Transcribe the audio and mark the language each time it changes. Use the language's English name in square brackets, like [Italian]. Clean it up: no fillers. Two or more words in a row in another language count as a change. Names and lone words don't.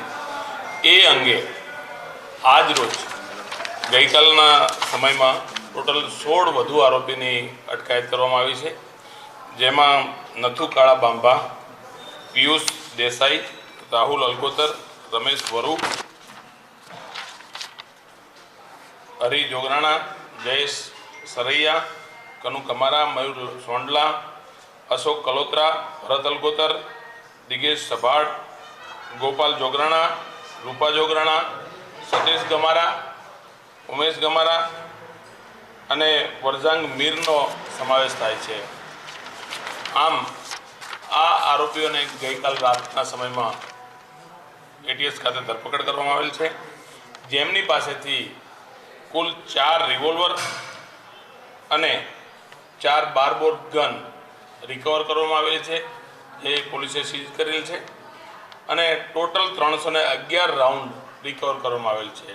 [Gujarati] એ અંગે આજ રોજ ગઈકાલના સમયમાં ટોટલ 16 વધુ આરોપીની અટકાયત કરવામાં આવી છે, જેમાં નથુ કાળા બાંભા, પિયુષ દેસાઈ, રાહુલ અલગોતર, રમેશ વરુ, हरी जोगराणा, जयेश सरैया, कनु कमारा, मयूर सोंडला, अशोक कलोत्रा, भरत अलगोतर, दिगेश सभाड़, गोपाल जोगराणा, रूपा जोगराणा, सतीश गमारा, उमेश गमारा અને વરજાંગ મીરનો સમાવેશ થાય છે। આમ આ આરોપીઓને ગઈકાલ રાતના સમયમાં એટીએસ ખાતે ધરપકડ કરવામાં આવેલ છે, જેમની પાસેથી કુલ 4 રિવોલ્વર અને 4 બારબોર ગન રિકવર કરવામાં આવેલી છે, જે પોલીસે સીઝ કરેલ છે, અને ટોટલ 311 રાઉન્ડ રિકવર કરવામાં આવેલ છે।